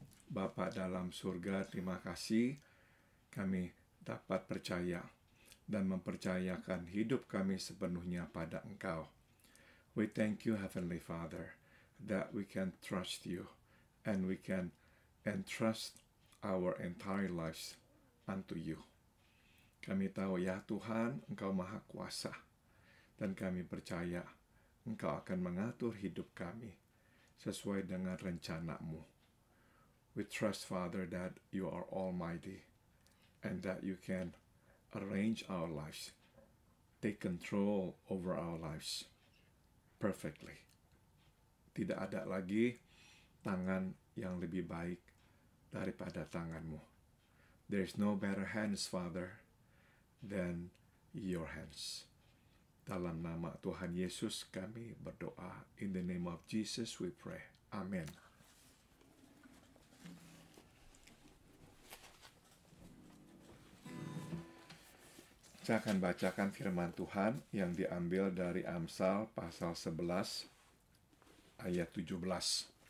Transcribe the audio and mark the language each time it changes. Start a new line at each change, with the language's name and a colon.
Indonesian: Bapa dalam surga, terima kasih kami dapat percaya dan mempercayakan hidup kami sepenuhnya pada Engkau.
English: We thank you, Heavenly Father, that we can trust you and we can entrust our entire lives unto you.
Indonesian: Kami tahu ya Tuhan, Engkau Maha Kuasa, dan kami percaya Engkau akan mengatur hidup kami sesuai dengan rencana-Mu.
English: We trust, Father, that you are almighty and that you can arrange our lives, take control over our lives perfectly.
Indonesian: Tidak ada lagi tangan yang lebih baik daripada tangan-Mu.
English: There is no better hands, Father, than your hands.
Indonesian: Dalam nama Tuhan Yesus kami berdoa.
English: In the name of Jesus we pray. Amen.
Indonesian: Saya akan bacakan firman Tuhan yang diambil dari Amsal pasal 11 ayat 17.